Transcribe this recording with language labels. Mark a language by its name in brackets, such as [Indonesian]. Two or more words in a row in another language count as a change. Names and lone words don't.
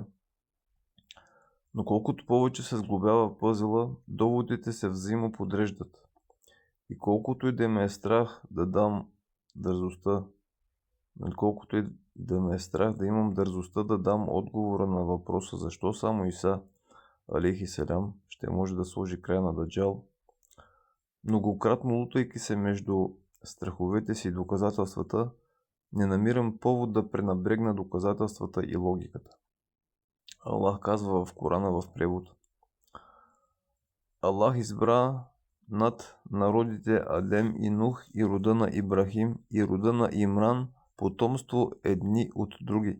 [Bulgarian] Но колкото повече се сглобява пъзела, доводите се взаимоподреждат. И колкото и да ме е страх да дам дързостта, колкото и да ме е страх да имам дързостта да дам отговора на въпроса защо само Иса [Arabic] عليه السلام [Bulgarian] ще може да сложи край на Даджал, многократно лутайки се между страховете си и доказателствата, не намирам повод да пренабрегна доказателствата и логиката. Аллах казва в Корана в превод: Аллах избра над народите Адем и Нух и рода на Ибрахим и рода на Имран потомство едни от други.